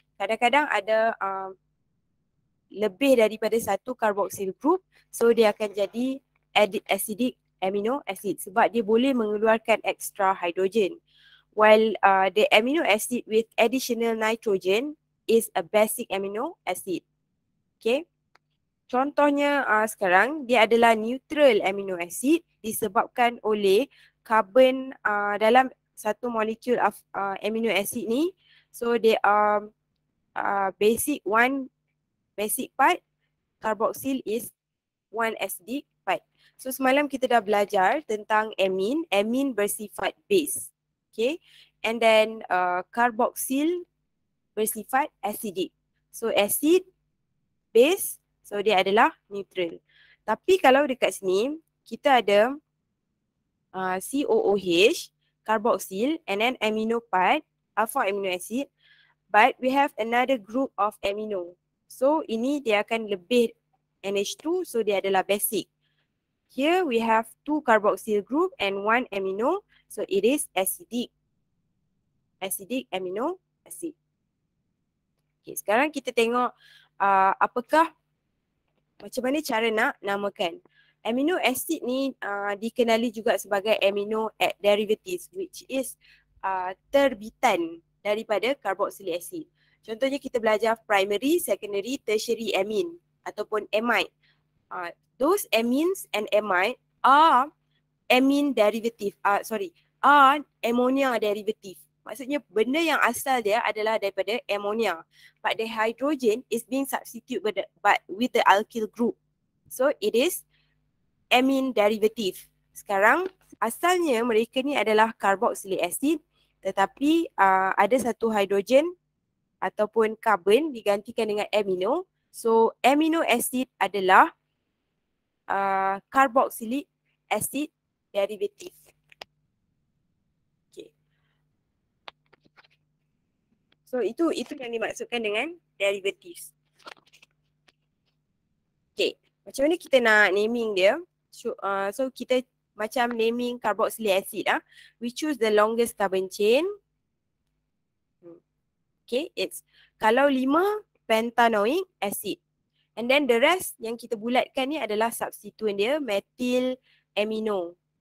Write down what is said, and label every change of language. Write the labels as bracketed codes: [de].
[ms] Kadang-kadang ada lebih daripada 1 carboxyl group, so dia akan jadi acidic amino acid sebab dia boleh mengeluarkan extra hydrogen. [en] While the amino acid with additional nitrogen is a basic amino acid. Okay. [ms] Contohnya sekarang dia adalah neutral amino acid disebabkan oleh karbon dalam satu molekul amino acid ni. [en] So they are basic part, carboxyl is 1 acidic part. [ms] So semalam kita dah belajar tentang amine bersifat base. [en] Okay, and then carboxyl bersifat acidic. [ms] So acid, base, so dia adalah neutral. Tapi kalau dekat sini kita ada [en] COOH, carboxyl, and then amino part, alpha amino acid, but we have another group of amino. [ms] So ini dia akan lebih NH2, so dia adalah basic. [en] Here we have 2 carboxyl group and 1 amino, so it is acidic amino acid. [ms] Okay, sekarang kita tengok apakah macam mana cara nak namakan. Amino acid ni dikenali juga sebagai amino derivatives, [en] which is [ms] terbitan daripada carboxylic acid. Contohnya kita belajar primary, secondary, tertiary amine ataupun amide. [en] Those amines and amide are amine derivative, are ammonia derivative. [ms] Maksudnya benda yang asal dia adalah daripada ammonia, [en] but the hydrogen is being substituted with the alkyl group. So it is amine derivative. [ms] Sekarang asalnya mereka ni adalah carboxylic acid, tetapi ada satu hidrogen ataupun carbon digantikan dengan amino. So amino acid adalah carboxylic acid derivative. Okay. So itu yang dimaksudkan dengan derivatives. Okay. Macam mana kita nak naming dia? So kita macam naming carboxylic acid [en] we choose the longest carbon chain. Okay, it's [ms] kalau [en] 5 pentanoic acid. And then the rest [ms] yang kita bulatkan ni adalah substituent dia, methyl amino.